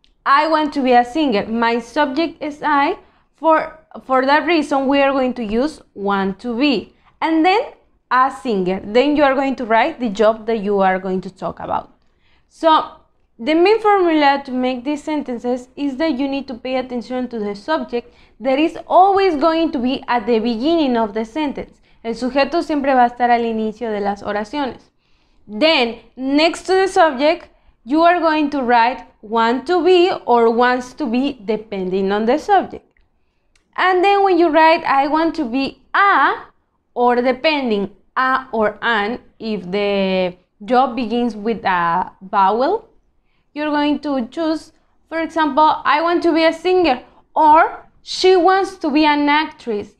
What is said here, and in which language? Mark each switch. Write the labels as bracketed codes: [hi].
[en] I want to be a singer. My subject is I. For that reason, we are going to use want to be. And then a singer. Then you are going to write the job that you are going to talk about. So the main formula to make these sentences is that you need to pay attention to the subject that is always going to be at the beginning of the sentence. [es] El sujeto siempre va a estar al inicio de las oraciones. [en] Then, next to the subject, you are going to write want to be or wants to be depending on the subject. And then when you write I want to be a, or depending a or an, if the job begins with a vowel, you're going to choose, for example, I want to be a singer or she wants to be an actress.